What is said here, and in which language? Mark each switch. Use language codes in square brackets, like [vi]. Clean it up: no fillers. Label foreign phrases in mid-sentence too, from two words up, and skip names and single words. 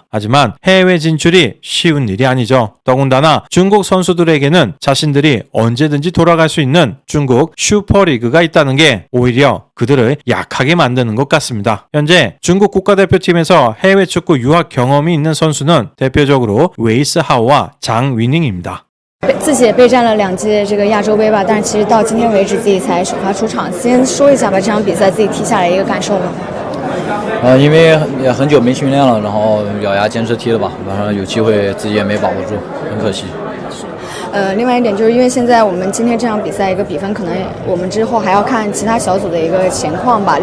[ko] 하지만 해외 진출이 쉬운 일이 아니죠. 더군다나 중국 선수들에게는 자신들이 언제든지 돌아갈 수 있는 중국 슈퍼리그가 있다는 게 오히려 그들을 약하게 만드는 것 같습니다. 현재 중국 국가대표팀에서 해외 축구 유학 경험이 있는 선수는 대표적으로 웨이스 하오와 장 위닝입니다. [zh] 自己也备战了2届这个亚洲杯吧，但是其实到今天为止自己才首发出场。先说一下吧，这场比赛自己踢下来一个感受吧。因为也很久没训练了，然后咬牙坚持踢了吧，晚上有机会自己也没把握住，很可惜。另外一点就是因为现在我们今天这场比赛一个比分，可能我们之后还要看其他小组的一个情况吧。